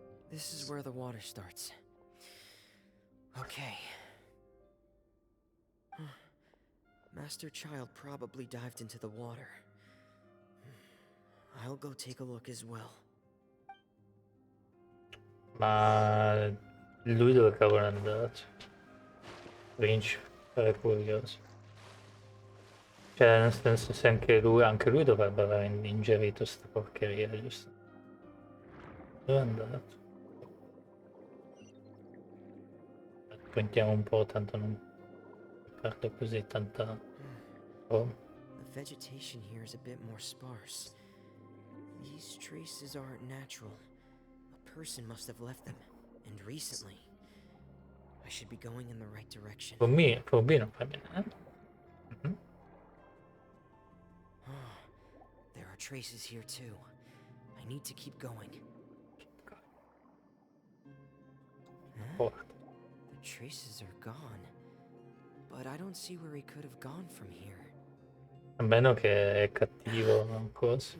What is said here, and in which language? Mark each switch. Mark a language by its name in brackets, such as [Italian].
[English] This is where the water starts. Okay. Master Child probably dived into the water. I'll go take a look as well. [Italian] Ma lui dove cavolo è andato? Vinci, è curioso. Cioè, nel senso, se anche lui dovrebbe aver ingerito sta porcheria, giusto? Dove è andato? Puntiamo un po', tanto non perde così tanta... Oh. [English] The vegetation here is a bit more sparse. These traces aren't natural. A person must have left them, and recently. I should be going in the right direction. For me [Italian] non fa bene. [English] There are traces here too. I need to keep going. Huh? The traces are gone, but I don't see where he could have gone from here. [Italian] A meno che è cattivo, cosa.